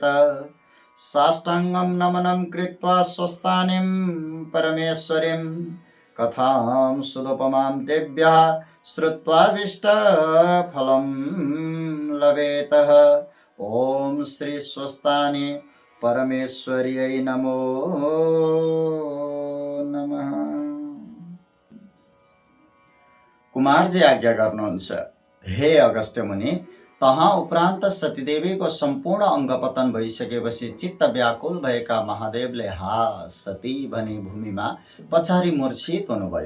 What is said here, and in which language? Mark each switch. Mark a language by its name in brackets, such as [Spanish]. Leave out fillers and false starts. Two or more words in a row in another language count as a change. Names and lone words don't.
[Sanskrit] साष्टाङ्गं नमनं कृत्वा स्वस्थानीं परमेश्वरीं कथां सुदुपमां दिव्या श्रुत्वाभीष्टफलं लभेतः। ओम श्री स्वस्थानी परमेश्वर्यै नमो नमः। [Nepali] कुमारजी आज्ञा गर्नुहुन्छ, हे अगस्त्य मुनि, तहाँ उपरान्त सतीदेवीको सम्पूर्ण अङ्गपतन भइसकेपछि चित्त व्याकुल भएका महादेवले हा सती भनी भूमिमा पछाडि मूर्छित हुनुभयो।